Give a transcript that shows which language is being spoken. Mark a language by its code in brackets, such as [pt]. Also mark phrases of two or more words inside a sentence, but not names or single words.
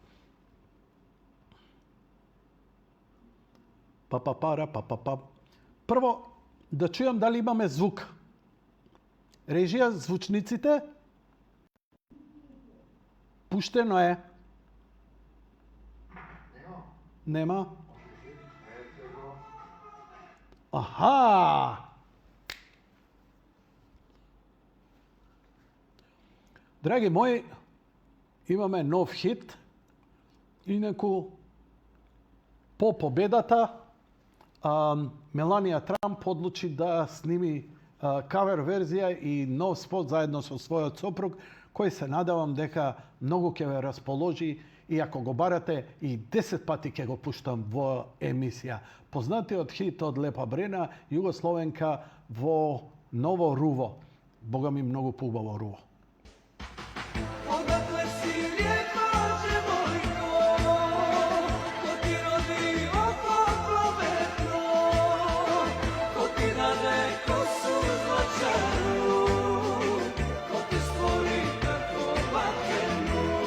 [mk] Прво, да чујам дали имаме звук. Режија, звучниците? Пуштено е. [sr] Nema. Aha! Dragi moji, [mk] imаме нов хит. Инаку, по победата, Меланија Трамп одлучи да сними кавер верзија и нов спот заедно со својот сопруг, кој се надевам дека многу ќе ве расположи и ако го барате и 10 пати ќе го пуштам во емисија. Познатиот хит од Лепа Брена, Југословенка во ново руво. Бога ми многу поубаво руво. [sr] Odakle si lijepa djevojko, ko ti rodi oko prometno, ko ti nade kosu zlačanu, ko ti stvori tako vatrenu.